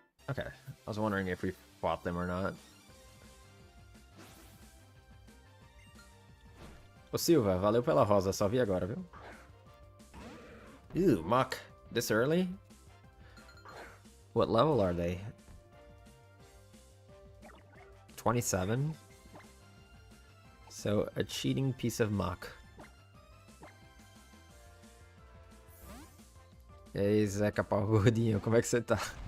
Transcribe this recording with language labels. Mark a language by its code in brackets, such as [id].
[en] Okay, I was wondering if we fought them or not. [pt] Ô Silva, valeu pela rosa, só vi agora, viu? [en] Ew, Muck. This early? What level are they? 27? So, a cheating piece of muck. [pt] E aí, Zeca Pau Gordinho, como é que você tá?